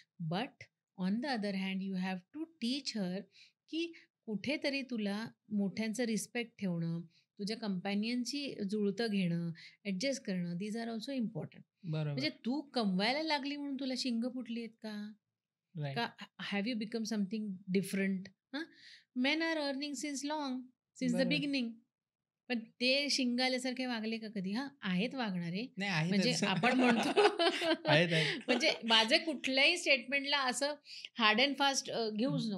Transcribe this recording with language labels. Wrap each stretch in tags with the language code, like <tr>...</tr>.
<en>but on the other hand you have to teach her</en> <mr>की कुठेतरी तुला मोठ्यांचं रिस्पेक्ट ठेवणं, तुझ्या कंपॅनियनची जुळतं घेणं, ॲडजस्ट करणं,</mr> <en>These are also important.</en> <mr>बरोबर. म्हणजे तू कमवायला लागली म्हणून तुला शिंग फुटली आहेत का?</mr> <en>Right. का have you become something different? हां, men are earning since long, since the</en> <mr>बरोबर.</mr> <en>Beginning.</en> <mr>पण ते शिंग आल्यासारखे वागले का कधी? हां, आहेत वागणारे. नाही आहे म्हणजे तसं. आपण म्हणतो आहेत, आहेत. म्हणजे माझे कुठल्याही स्टेटमेंटला असं हार्ड अँड फास्ट घेऊच नको.</mr>